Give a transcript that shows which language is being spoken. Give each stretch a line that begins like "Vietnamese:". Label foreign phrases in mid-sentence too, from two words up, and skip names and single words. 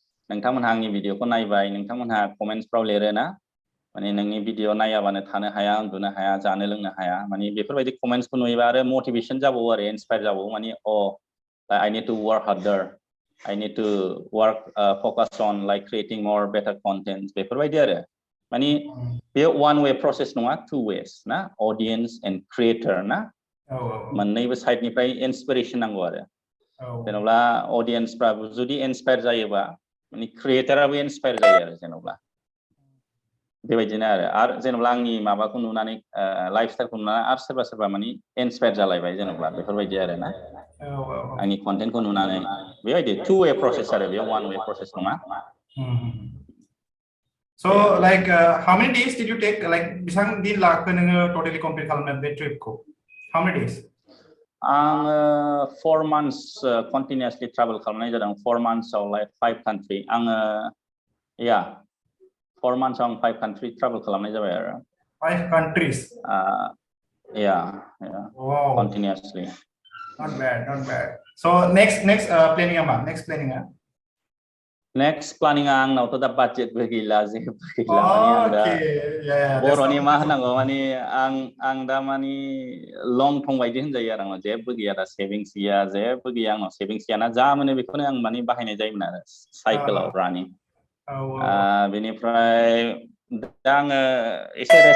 Bodo: नोंथांमोनहा आंनि भिडिअखौ नायबाय नोंथांमोनहा कमेन्ट्सफ्राव लिरो ना माने नोंनि भिडिअ नायाबानो थानो हाया उन्दुनो हाया जानो लोंनो हाया माने बेफोरबायदि कमेन्ट्सखौ नुयोबा आरो मोटिभेसन जाबावो आरो इन्सपायार जाबावो माने
English: I need to work harder I need to work focus on like creating more better content
Bodo: बेफोरबायदि आरो माने बे
English: one way process
Bodo: नङा
English: two ways
Bodo: ना
English: audience and creator
Bodo: ना मोननैबो साइडनिफ्राय इन्सपिरेसन नांगौ आरो जेनेबा अडियन्सफ्राबो जुदि इन्सपायार जायोबा माने क्रिएटराबो इन्सपायार जायो आरो जेनेबा बेबायदिनो आरो जेनेबा आंनि माबाखौ नुनानै लाइफ स्टाइलखौ नुनानै आरो सोरबा सोरबा माने इन्सपायार जालायबाय जेनेबा बेफोरबायदि आरो ना आंनि कन्टेन्टखौ नुनानै बेबायदि
English: two way process
Bodo: आरो बे
English: one way process
Bodo: नङा
English: So like how many days did you take like
Bodo: बेसेबां दिन लाखो नोङो
English: totally complete
Bodo: खालामनो बे ट्रिपखौ
English: how many days
Bodo: आङो
English: 4 months continuously travel
Bodo: खालामनाय जादों 4 months आव
English: like 5 country
Bodo: आङो 4 months आव
English: 5 country travel
Bodo: खालामनाय जाबाय आरो
English: 5 countries wow continuously not bad so next planning मा next planning
Bodo: Next planning आंनावथ' दा बाजेटबो गैला जेबो गैला माने आं दा बर'नि मा होनांगौ माने आं दा माने लं थं बायदि होनजायो आरो आंनाव जेबो गैया दा सेभिंस गैया जेबो गैया आंनाव सेभिंस गैयाना जा मोनो बेखौनो आं माने बाहायनाय जायोमोन आरो साइकेलाव रानिं बेनिफ्राय दा आङो एसे रेस्ट